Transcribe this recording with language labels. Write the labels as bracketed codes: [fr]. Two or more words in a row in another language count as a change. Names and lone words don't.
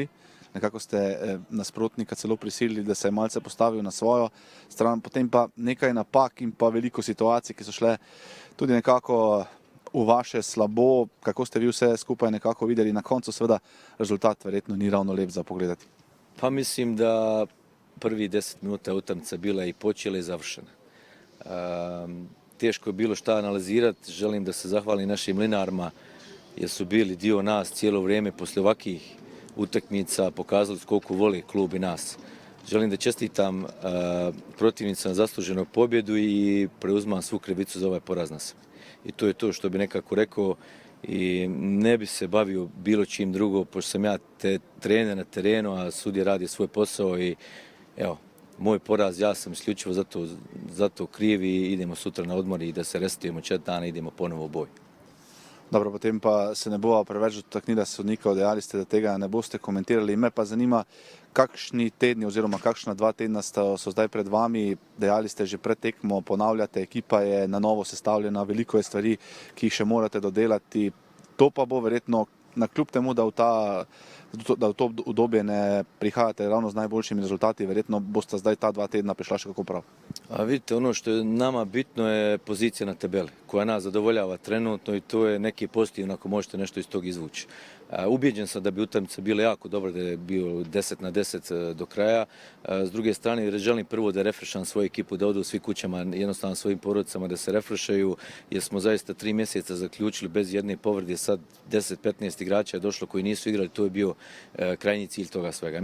[sl] Nekako ste nasprotnika celo prisilili, da se je malce postavil na svojo stran, potem pa nekaj napak in pa veliko situacij, ki so šle tudi nekako v vaše slabo. Kako ste vi vse skupaj nekako videli? Na koncu seveda rezultat verjetno ni ravno lep za pogledati. [bs] Pa mislim da prvi 10 minuta utakmica bila i počela i završena. Teško je bilo šta analizirati, želim da se zahvalim našim mlinarima jer su bili dio nas cijelo vrijeme poslije ovakvih utakmica, pokazali koliko vole klub i nas. Želim da čestitam protivnicama zasluženog pobjedu i preuzmam svu krivicu za ovaj poraz na sebe. I to je to što bi nekako rekao i ne bi se bavio bilo čim drugo, pošto sam ja trener na terenu, a sudija radi svoj posao i evo, moj poraz, ja sam isključivo zato kriv i idemo sutra na odmor i da se resetujemo 4 dana i idemo ponovo u boj. [sl] Dobro, potem pa se ne bova preveč dotaknila sodnika, dejali ste, da tega ne boste komentirali. Me pa zanima, kakšni tedni oziroma kakšna 2 tedna so zdaj pred vami. Dejali ste že pred tekmo, ponavljate, ekipa je na novo sestavljena, veliko je stvari, ki jih še morate dodelati. To pa bo verjetno kljub temu, da v to obdobje ne prihajate ravno z najboljšimi rezultati, verjetno boste zdaj ta 2 tedna prišla še kako prav. [bs] A vidite, ono što je nama bitno je pozicija na tabeli, koja nas zadovoljava trenutno i to je neki pozitivno ako možete nešto iz tog izvući. Ubijeđen sam da bi utakmica bila jako dobra, da je bio 10/10 do kraja. S druge strane, želim prvo da refrešam svoju ekipu, da odu svi kućama, jednostavno svojim porodicama, da se refrešaju, jer smo zaista 3 mjeseca zaključili bez jedne povrede, sad 10-15 igrača je došlo koji nisu igrali, to je bio krajnji cilj toga svega.